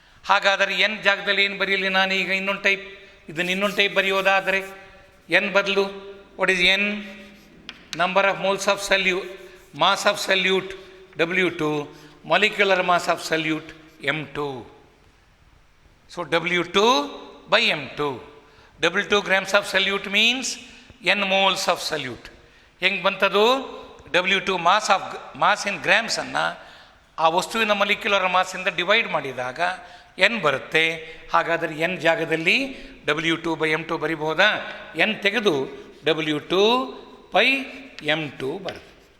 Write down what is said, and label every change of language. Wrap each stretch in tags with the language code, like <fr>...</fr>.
<kn>ಹಾಗಾದರೆ ಎನ್ ಜಾಗದಲ್ಲಿ ಏನು ಬರೆಯಲಿ ನಾನು? ಈಗ ಇನ್ನೊಂದು ಟೈಪ್, ಇದನ್ನು ಇನ್ನೊಂದು ಟೈಪ್ ಬರೆಯೋದಾದರೆ ಎನ್ ಬದಲು</kn> <en>What is N? Number of moles of solute, mass of solute W2, molecular mass of solute M2. So W2 by M2. W2 grams of solute means N moles of solute.</en> <kn>ಹೆಂಗೆ ಬಂತದು? W2 mass ಇನ್ ಗ್ರಾಮ್ಸನ್ನು ಆ ವಸ್ತುವಿನ molecular ಮಾಸಿಂದ divide ಮಾಡಿದಾಗ N ಬರುತ್ತೆ. ಹಾಗಾದರೆ N ಜಾಗದಲ್ಲಿ W2 by M2 ಬರಿಬಹುದಾ? N ತೆಗೆದು W2 by M2 ಬರುತ್ತೆ.</kn>